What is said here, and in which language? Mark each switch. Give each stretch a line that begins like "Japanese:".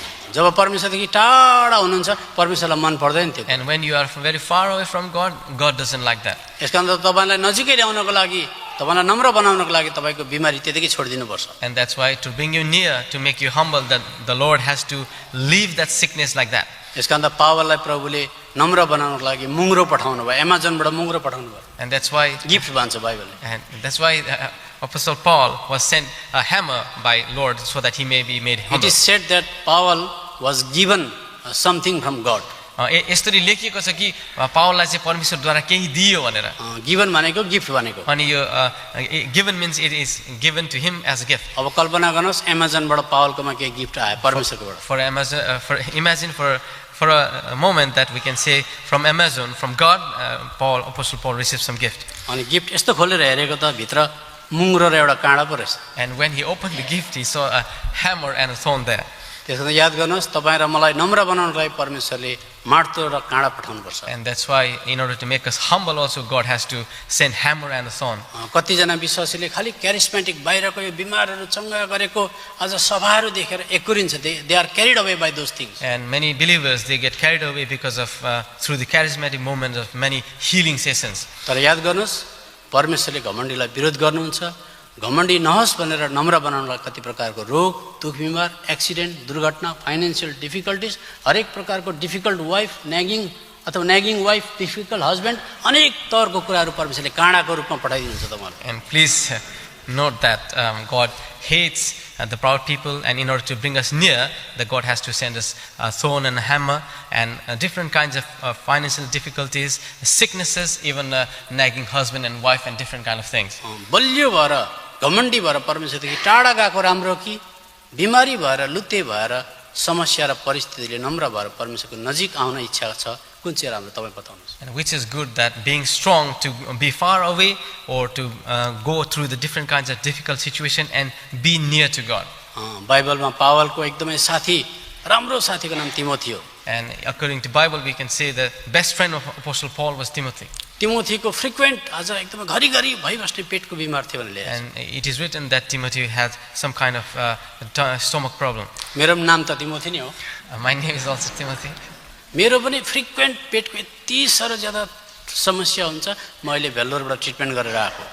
Nepali: जब परमेश्वरदेखि टाढा हुनुहुन्छ परमेश्वरलाई मन पर्दैन त्यो।
English: And when you are very far away from God, God doesn't like that.
Nepali: यसकारण तपाईलाई नजिकै ल्याउनको लागि, तपाईलाई नम्र बनाउनको लागि तपाईको बिमारी त्यतिकै छोडिदिनु पर्छ।
English: And that's why to bring you near, to make you humble, that the Lord has to leave that sickness like that.
Nepali: यसकारण पावललाई प्रभुले नम्र बनाउनको लागि मुङ्ग्रो पठाउनु भयो, अमेजनबाट मुङ्ग्रो पठाउनु भयो।
English: And that's why
Nepali: गिफ्ट भन्छ बाइबलले।
English: And that's why Apostle Paul was sent a hammer by Lord so that he may be made humble. It is said that Paul was given something from God.
Nepali: यसरी लेखिएको छ कि पावललाई चाहिँ परमेश्वरद्वारा केही दियो भनेर given भनेको गिफ्ट भनेको।
English: अनि यो given means it is given to him as a gift
Nepali: अब कल्पना गर्नुहोस् एमाजोनबाट पावलकोमा केही गिफ्ट आयो परमेश्वरकोबाट।
English: For imagine for a moment that we can say from Amazon, from God, Apostle Paul received some gift.
Nepali: अनि गिफ्ट यस्तो खोलेर हेरेको त भित्र मुङ्रो र एउटा काँडा पो रहेछ।
English: And when he opened the gift, he saw a hammer and a thorn there.
Nepali: त्यसो त याद गर्नुहोस् तपाईँ र मलाई नम्र बनाउनलाई परमेश्वरले मार्तो र काँडा पठाउनुपर्छ।
English: And that's why, in order to make us humble, also God has to send hammer and a thorn.
Nepali: कतिजना विश्वासीले खालि क्यारिस्मेटिक बाहिरको यो बिमारहरू चङ्गा गरेको अझ सभाहरू देखेर एकुरिन्छ।
English: They are carried away by those things. And many believers, they get carried away because of through the charismatic movement of many healing sessions.
Nepali: तर याद गर्नुहोस् परमेश्वरले घमण्डीलाई विरोध गर्नुहुन्छ। घमण्डी नहोस् भनेर नम्र बनाउनलाई कति प्रकारको रोग दुख बिमार एक्सिडेन्ट दुर्घटना
English: financial difficulties
Nepali: हरेक प्रकारको
English: difficult wife nagging
Nepali: अथवा
English: nagging wife difficult husband
Nepali: अनेक तवरको कुराहरू परमेश्वरले काँडाको रूपमा पठाइदिनुहुन्छ तपाईँलाई।
English: And please note that God hates the proud people, and in order to bring us near, that God has to send us a thorn and a hammer and different kinds of financial difficulties, sicknesses, even nagging husband and wife and different kind of things.
Nepali: बलियो भएर घमण्डी भएर परमेश्वरदेखि टाढा गएको राम्रो कि बिमारी भएर लुते भएर समस्या र परिस्थितिले नम्र भएर परमेश्वरको नजिक आउन इच्छा छ कुन चाहिँ राम्रो तपाईँ बताउनुहोस्।
English: And which is good, that being strong to be far away or to go through the different kinds of difficult situation and be near to God.
Nepali: बाइबलमा पावलको एकदमै साथी राम्रो साथीको नाम तिमोथी हो।
English: And according to Bible, we can say the best friend of Apostle Paul was Timothy.
Nepali: तिमोथीको frequent आज एकदमै घरिघरि भइबस्ने पेटको बिमार थियो भने ल्याएछ।
English: And it is written that Timothy had some kind of stomach problem.
Nepali: मेरो नाम त तिमोथी नै हो।
English: My name is also Timothy.
Nepali: मेरो पनि फ्रिक्वेन्ट पेटको यति साह्रो ज्यादा समस्या हुन्छ म अहिले भेल्लोरबाट ट्रिटमेन्ट गरेर आएको।